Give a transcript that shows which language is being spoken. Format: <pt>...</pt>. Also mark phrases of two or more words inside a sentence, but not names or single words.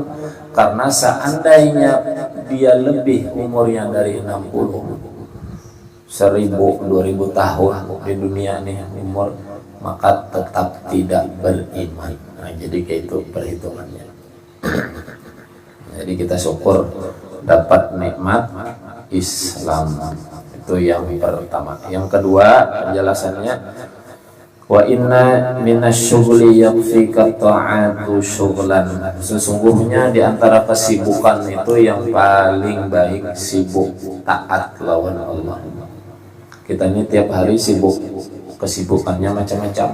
<id>Karena seandainya dia lebih umurnya dari 60, 1000, 2000 tahun di dunia ini umur, maka tetap tidak beriman. Nah, jadi kayak itu perhitungannya. Jadi kita syukur dapat nikmat Islam, itu yang pertama. Yang kedua penjelasannya,</id> <ar>وإن من الشغل يكفيك طاعة شغلا.</ar> <id>Sesungguhnya di antara kesibukan itu yang paling baik sibuk taat lawan Allah. Kita ini tiap hari sibuk, kesibukannya macam-macam.</id>